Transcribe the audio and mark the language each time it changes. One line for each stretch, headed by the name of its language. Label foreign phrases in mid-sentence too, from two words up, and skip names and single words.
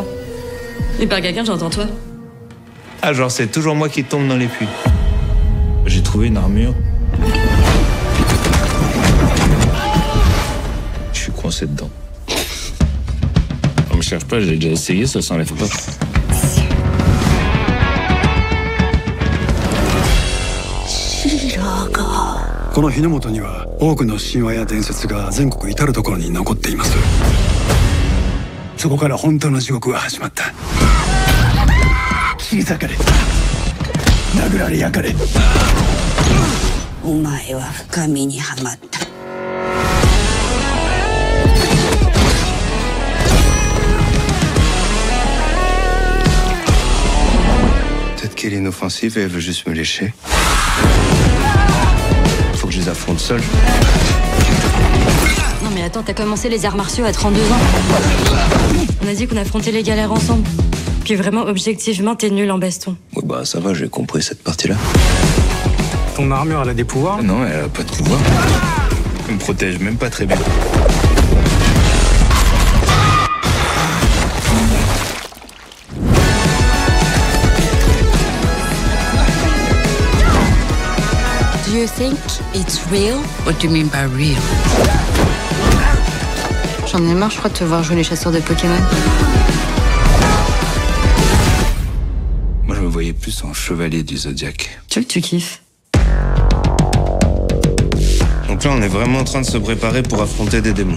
French: Et par quelqu'un, j'entends toi. Ah, genre, c'est toujours moi qui tombe dans les puits. J'ai trouvé une armure. Je suis coincé dedans. On me cherche pas, j'ai déjà essayé, ça s'enlève pas.
Japanese: この日の本には多くの神話や伝説が全国至る所に残っています。そこから本当の地獄が始まった。切り裂かれ、殴られ焼かれ。お前は深みにはまった。
French: Peut-être qu'elle est inoffensive et elle veut juste me lécher. Faut que je les affronte seul. Non mais attends, t'as commencé les arts martiaux à 32 ans. On a dit qu'on affrontait les galères ensemble. Puis vraiment, objectivement, t'es nul en baston. Oui, bah ça va, j'ai compris cette partie-là. Ton armure, elle a des pouvoirs? Non, elle a pas de pouvoir. Elle me protège même pas très bien.
English: Do you think it's real? What do you mean by real?
French: J'en ai marre, je crois, de te voir jouer les chasseurs de Pokémon. Moi, je me voyais plus en chevalier du Zodiaque. Tu vois que tu kiffes. Donc là, on est vraiment en train de se préparer pour affronter des démons.